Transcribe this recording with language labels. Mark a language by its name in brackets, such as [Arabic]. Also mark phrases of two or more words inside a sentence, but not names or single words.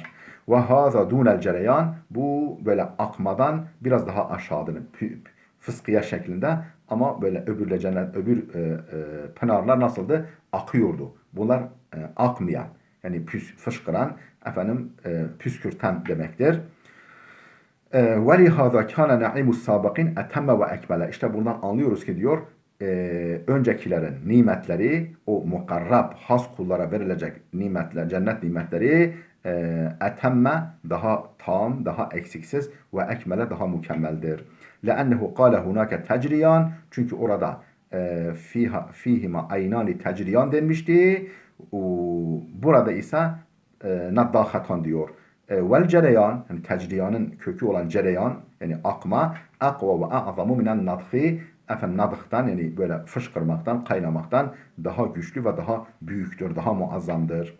[Arabic] وهذا دون الجريان, [Turkish] bu böyle akmadan biraz daha aşağıdır. Fıskiye şeklinde ama böyle öbür pınarlar nasıldı? Akıyordu. Bunlar akmayan, yani fışkıran, efendim püskürten demektir. [Arabic] وَلِهَذَا كَانَ نَعِمُ السَّابَقِينَ اَتَمَّ وَاَكْمَلَ. [Turkish] İşte buradan anlıyoruz ki diyor, öncekilerin nimetleri, o mukarrab, has kullara verilecek nimetler, cennet nimetleri etemme daha tam, daha eksiksiz ve ekmele daha mükemmeldir. [Arabic] لَأَنَّهُ قَالَ هُنَاكَ تَجْرِيَانِ. [Turkish] Çünkü orada [Arabic] فيهما عينان تجريان [Turkish] denmişti. Burada ise naddâhatan diyor. [Arabic] والجريان, [Turkish] yani tecriyanın kökü olan cereyan, yani akma, [Arabic] أقوى وأعظم من النضح, [Turkish] efendim nadıhtan, yani böyle fışkırmaktan, kaynamaktan daha güçlü ve daha büyüktür, daha muazzamdır.